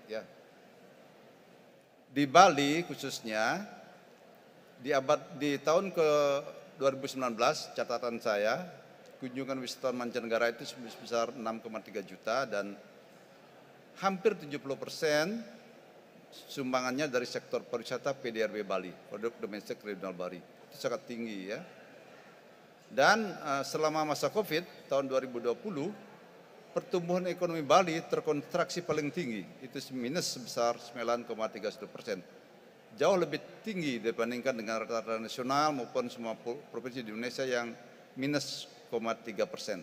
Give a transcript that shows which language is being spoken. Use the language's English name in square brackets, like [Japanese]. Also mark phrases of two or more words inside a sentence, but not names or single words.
[Indonesian] Ya. Di Bali khususnya, di tahun ke 2019, catatan saya, kunjungan wisatawan mancanegara itu sebesar 6,3 juta dan hampir 70% sumbangannya dari sektor pariwisata PDRB Bali, produk domestik regional Bali. Itu sangat tinggi ya. Dan selama masa COVID tahun 2020, pertumbuhan ekonomi Bali terkontraksi paling tinggi, itu minus sebesar 9,31%. Jauh lebih tinggi dibandingkan dengan rata-rata nasional maupun semua provinsi di Indonesia yang minus 0,3%.